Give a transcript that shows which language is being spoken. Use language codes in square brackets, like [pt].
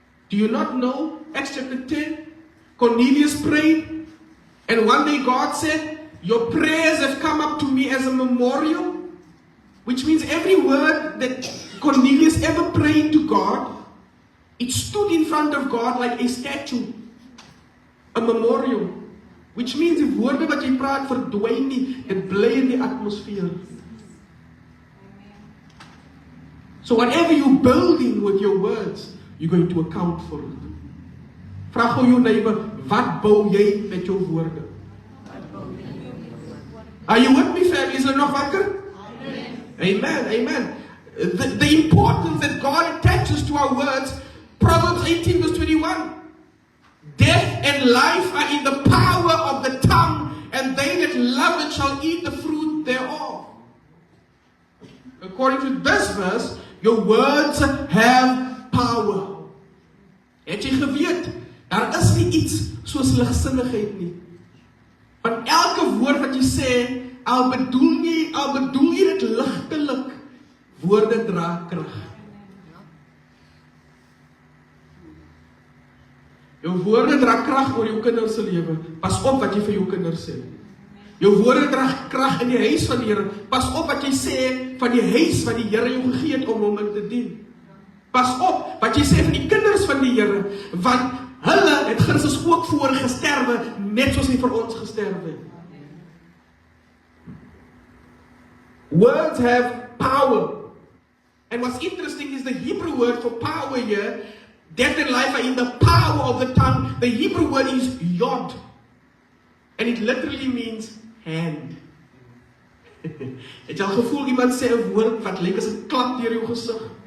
[en] Do you not know? Acts chapter 10. Cornelius prayed. And one day God said, your prayers have come up to me as a memorial. Which means every word that Cornelius ever prayed to God, it stood in front of God like a statue. A memorial. Which means if [af] woorde wat jy praat verdwyn nie, dit bly in die atmosfeer. [en] So whatever you're building with your words, you're going to account for it. [af] Vra gou jou neighbor, wat bou jy met jou woorde? [en] Are you with me, family? [af] Is hulle nog wakker? [en] Amen, amen. The importance that God attaches to our words, Proverbs 18 verse 21. Death and life are in the power of the tongue, and they that love it shall eat the fruit thereof. According to this verse, your words have power. [af] Het jy geweet, daar is nie iets soos ligsinnigheid nie. Van elke woord wat jy sê, al bedoel jy dit ligtelik, woorde dra krag. Jou woorde dra krag oor jou kinders se lewe. Pas op wat jy vir jou kinders sê. Jou woorde dra krag in die huis van die Here. Pas op wat jy sê van die huis wat die Here jou gegee het om hom in te dien. Pas op wat jy sê van die kinders van die Here, want hulle het Christus ook voor gesterwe, net soos hy vir ons gesterwe het. [en] Words have power. And what's interesting is the Hebrew word for power here. Death and life are in the power of the tongue. The Hebrew word is yod. And it literally means hand. [af] Het jy al gevoel iemand sê 'n woord wat lyk as 'n klap deur jou gesig?